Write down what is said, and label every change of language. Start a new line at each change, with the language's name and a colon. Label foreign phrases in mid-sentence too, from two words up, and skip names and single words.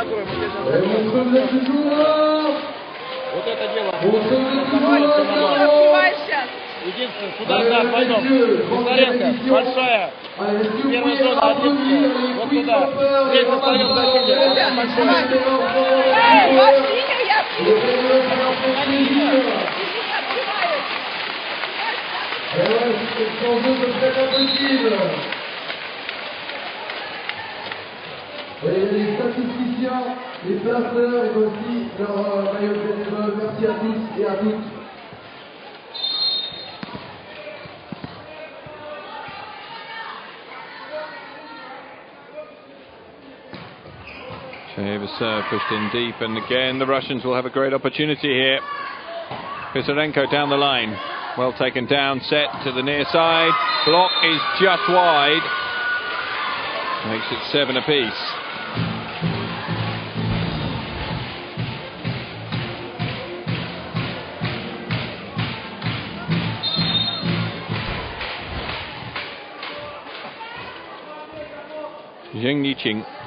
Russian: Единственное, сюда, да, пойдем. Писаренко, большая. Первая зона, Одинская. Вот туда. Здесь остается защитник.
French: Les statisticiens, les placeurs et aussi leur maillot de bénévole. Merci à tous et à toutes.
English: Shayeva's serve pushed in deep, and again the Russians will have a great opportunity here. Pisarenko down the line. Well taken down, set to the near side. Block is just wide. Makes it 7 apiece. Zheng Yiqing.